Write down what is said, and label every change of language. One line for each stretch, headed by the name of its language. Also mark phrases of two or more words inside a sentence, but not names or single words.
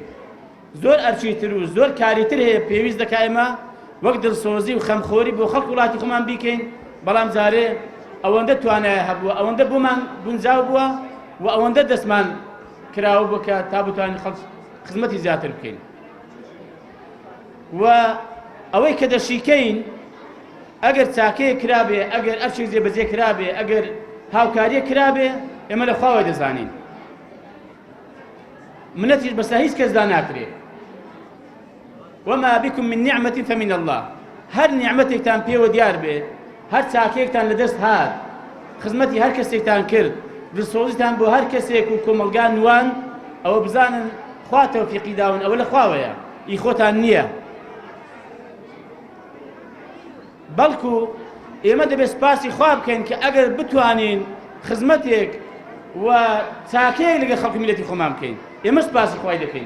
Central Kurdish: زۆر ئەرچیتر و زۆر کاریتر هەیە پێویست دەکا ئێمە وەک دڵسۆزی و خەمخۆری بۆ خەڵک وڵاتی خۆمان بیکەین، بەڵام جارێ ئەوەندە توانایە هەبووە، ئەوەندە بۆمان گونجاو بووە و ئەوەندە دەستمان کراوە بوو کە تا بتوانین خەڵک خزمەتی زیاتر بکەین. و ئەوەی کە دەشیکەین ئەگەر چاکەیە کرابێ، ئەگەر ئەرچێک جێبەجێ کرابێ، ئەگەر هاوکاریە کرابێ، ئێمە لە خواوە دەزانین. منەتیش بەسا هیچ کەسدا ناکرێت.
Arabic: وما بكم من نعمة فمن الله.
Central Kurdish: هەر نیعمەتێکتان پێوە دیار بێ، هەر چاکەیەکتان لەدەست هات، خزمەتی هەر کەسێکتان کرد، دڵسۆزیتان بۆ هەر کەسێک و کۆمەلگان نوان، ئەوە بزانن خوا تەوفیقی داون، ئەوە لە خواوەیە، ئی خۆتان نییە. بەڵکو ئێمە دەبێت سپاسی خوا بکەین کە ئەگەر بتوانین خزمەتێک و چاکەیەک لەگەڵ خەڵکی میلەتی خۆمان بکەین، ئێمە سپاسی خوای دەکەین.